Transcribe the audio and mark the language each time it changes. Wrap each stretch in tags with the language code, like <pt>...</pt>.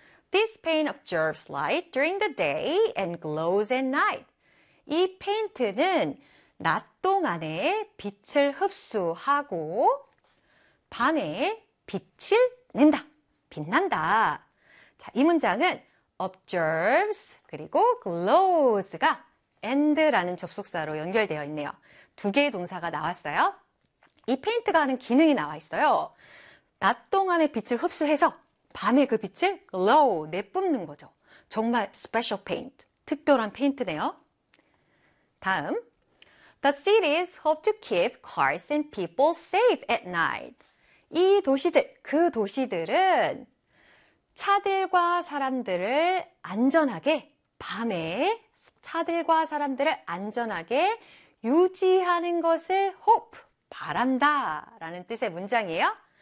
<en>This paint absorbs light during the day and glows at night.</en> <ko>이 페인트는 낮 동안에 빛을 흡수하고 밤에 빛을 낸다. 빛난다. 자, 이 문장은 observes 그리고 glows가 and라는 접속사로 연결되어 있네요. 두 개의 동사가 나왔어요. 이 페인트가 하는 기능이 나와 있어요. 낮 동안에 빛을 흡수해서 밤에 그 빛을 glow, 내뿜는 거죠. 정말 special paint, 특별한 페인트네요. 다음.</ko> <en>The cities hope to keep cars and people safe at night.</en> <ko>그 도시들은 차들과 사람들을 안전하게, 밤에 차들과 사람들을 안전하게 유지하는 것을 hope, 바란다라는 뜻의 문장이에요.</ko>